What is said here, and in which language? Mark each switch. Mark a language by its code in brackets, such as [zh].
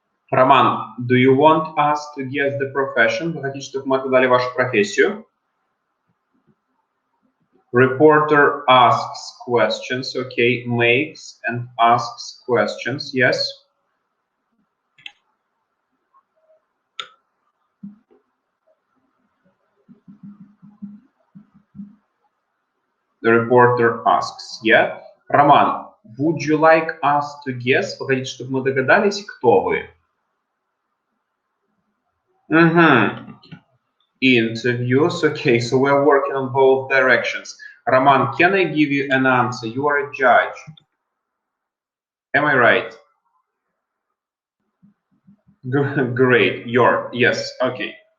[en] Роман, do you want us to guess the profession? [ru] Вы хотите, чтобы мы отгадали вашу профессию? [en] Reporter asks questions, okay, makes and asks questions, yes. The reporter asks, yeah. Роман, would you like us to guess? [ru] Вы хотите, чтобы мы догадались, кто вы? [en] Interviews, okay, so we're working on both directions. Roman, can I give you an answer? You are a judge. Am I right? Great, yes, okay.